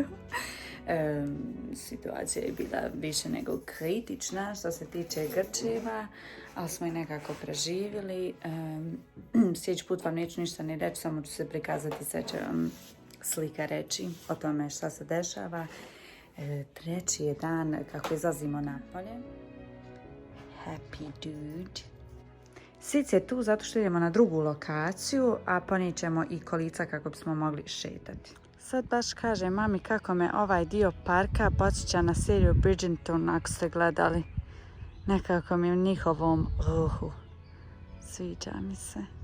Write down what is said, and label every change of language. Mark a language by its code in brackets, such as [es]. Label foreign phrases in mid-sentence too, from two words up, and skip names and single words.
[bs] Situacija je bila više nego kritična što se tiče grčeva, ali smo i nekako preživjeli. Sljedeći put vam neću ništa ni reći, samo ću se prikazati, sve će vam slika reći o tome šta se dešava. Treći je dan kako izlazimo napolje. [en] Happy dude. [bs] Sic je tu zato što idemo na drugu lokaciju, a ponijećemo i kolica kako bismo mogli šetati. Sad baš kažem mami kako me ovaj dio parka podsjeća na seriju Bridgerton, ako ste gledali. Nekako mi u njihovom ruhu. Sviđa mi se.